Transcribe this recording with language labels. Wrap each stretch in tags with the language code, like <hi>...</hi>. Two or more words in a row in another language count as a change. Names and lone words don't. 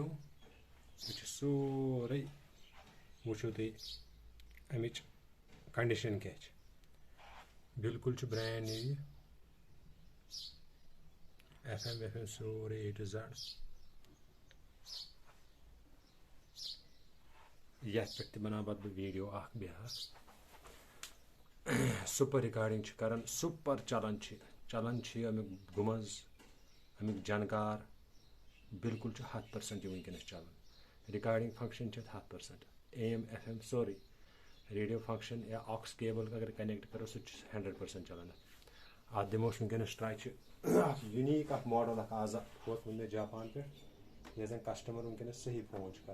<ks>यह सोरे वो तुम अमिच कंडीशन क्या बिल्कुल</ks> <en>brand new.</en> <ks>FM सोरे</ks> <en>A to Z</en> <ks>यथ पे बना बह वीडियो बेहद</ks> <en>super recording</en> <ks>कर सुपर चलन अमुक गुमज अमुक जानकार बिल्कुल 100% वनकस चलान।</ks> <en>recording function</en> <ks>100%, AM FM सोरे</ks> <en>radio function</en> <ks>या</ks> <en>aux cable</en> <ks>अगर कनेक्ट करो सह 100% चलान। अत दिमो वनकस</ks> <en>try unique model</en> <ks>आज वोत मे जापान पे ये कस्टमर वनकस सही फोन कर।</ks>